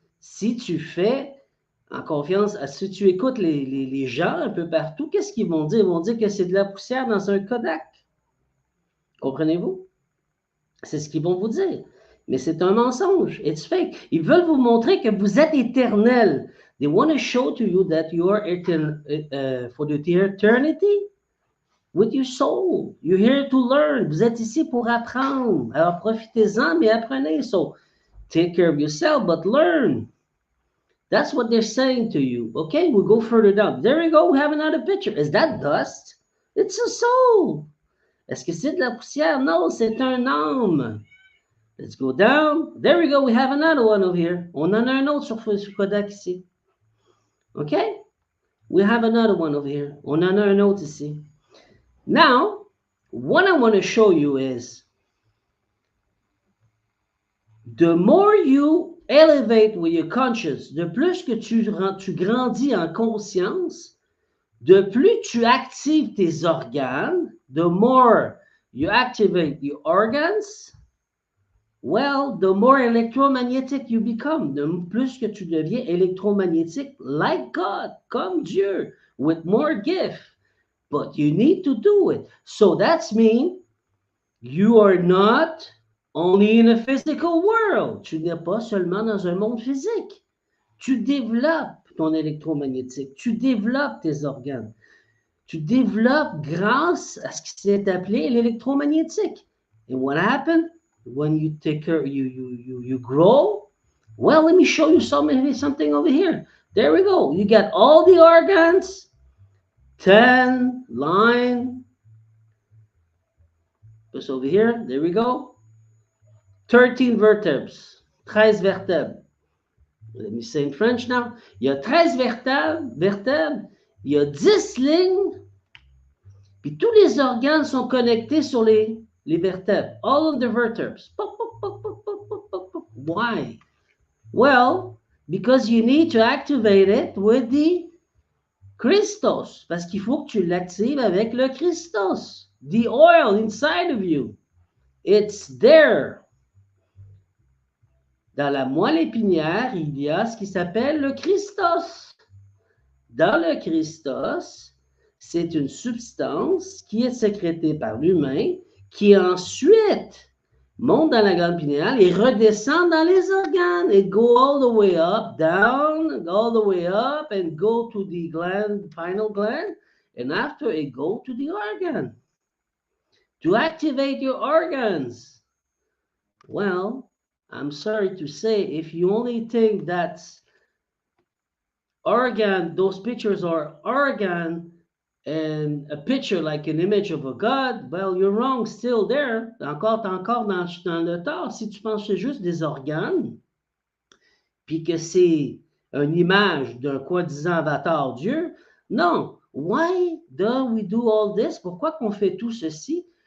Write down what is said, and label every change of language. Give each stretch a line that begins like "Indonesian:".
French: Si tu fais en confiance, si tu écoutes les gens un peu partout, qu'est-ce qu'ils vont dire? Ils vont dire que c'est de la poussière dans un Kodak. Comprenez-vous? C'est ce qu'ils vont vous dire. Mais c'est un mensonge.
English: It's fake.
French: Ils veulent vous montrer que vous êtes éternel.
English: They want to show to you that you are for the eternity with your soul. You're here to learn.
French: Vous êtes ici pour apprendre. Alors profitez-en, mais apprenez.
English: So take care of yourself, but learn. That's what they're saying to you. Okay, we'll go further down. There we go. We have another picture. Is that dust? It's a soul.
French: Est-ce que c'est de la poussière?
English: No,
French: c'est un âme.
English: Let's go down. There we go. We have another one over here.
French: On en a un autre sur Kodak ici.
English: Okay? We have another one over here.
French: On en a un autre ici.
English: Now, what I want to show you is the more you elevate with your conscious,
French: de plus que tu grandis en conscience, de plus tu actives tes organes,
English: the more you activate your organs, well, the more electromagnetic you become,
French: de plus que tu deviens électromagnétique
English: like God,
French: comme Dieu,
English: with more gift. But you need to do it. So that's mean you are not only in a physical world.
French: Tu n'es pas seulement dans un monde physique. Tu développes ton électromagnétique. Tu développes tes organes. Tu développes grâce à ce qui s'est appelé l'électromagnétique.
English: And what happened when you take care, you grow? Well, let me show you something over here. There we go. You got all the organs, 10 line. Just over here. There we go. 13 vertebres.
French: 13 vertèbres.
English: Let me say in French now.
French: Il y a 13 vertèbres. Il y a 10 lignes. Puis tous les organes sont connectés sur les vertèbres.
English: All of the vertebres. Why? Well, because you need to activate it with the Christos.
French: Parce qu'il faut que tu l'actives avec le Christos.
English: The oil inside of you. It's there.
French: Dans la moelle épinière, il y a ce qui s'appelle le Christos. Dans le Christos, c'est une substance qui est sécrétée par l'humain qui ensuite monte dans la glande pinéale et redescend dans les organes.
English: It go all the way up, down, all the way up, and go to the gland, pineal gland, and after it go to the organ. To activate your organs. Well, I'm sorry to say, if you only think that's organ, those pictures are organ and a picture like an image of a god, well, you're wrong, still there.
French: Encore dans le tort. Si tu penses que c'est juste des organes, puis que c'est une image d'un disant avatar Dieu, non.
English: Why do we do all this?
French: Pourquoi qu'on fait tout ceci?